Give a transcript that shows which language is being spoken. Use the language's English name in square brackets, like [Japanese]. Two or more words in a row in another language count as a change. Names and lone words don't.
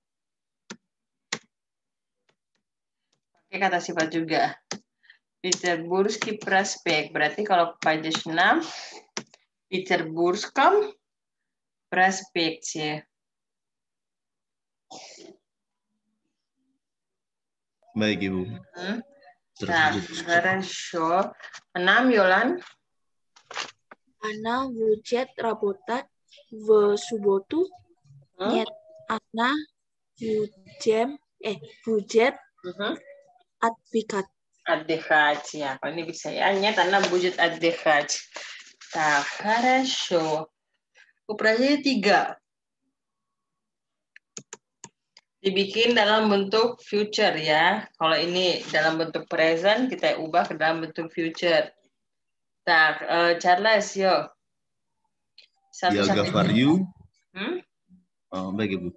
[Indonesian] Pakai kata sifat juga. Peterburski Prospect. Berarti kalau page 6, Peterburskom Prospect ya. Baik, Ibu. [Russian] Так, хорошо. 6, Yolan. Она будет работать в субботу. Нет, она будет отдыхать. Отдыхать, [Indonesian] ya. Kalau ini bisa ya. [Russian] Нет, она будет отдыхать. Так, хорошо. Упражнение 3. [Indonesian] Dibikin dalam bentuk future ya. Kalau ini dalam bentuk present, kita ubah ke dalam bentuk future. Tak, Charles, yuk. [Russian] Я говорю. [Indonesian] Baik, Ibu.